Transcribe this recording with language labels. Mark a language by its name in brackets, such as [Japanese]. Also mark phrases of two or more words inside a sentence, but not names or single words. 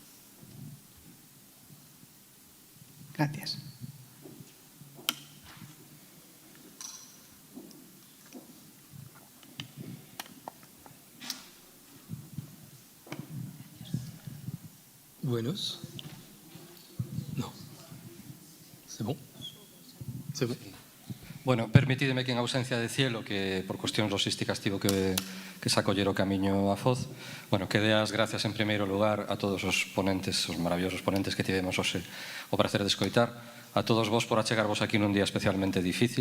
[Spanish] Gracias. Buenos? No. [French] C'est bon? C'est bon. [Galician] Bueno, permitídeme que en ausencia de Cielo, que por cuestións logísticas tivo que sacoller o camiño a Foz, bueno, que dé as gracias en primeiro lugar a todos os ponentes, os maravillosos ponentes que tivemos hoxe o prazer de escoitar, a todos vos por achegarvos aquí nun día especialmente difícil.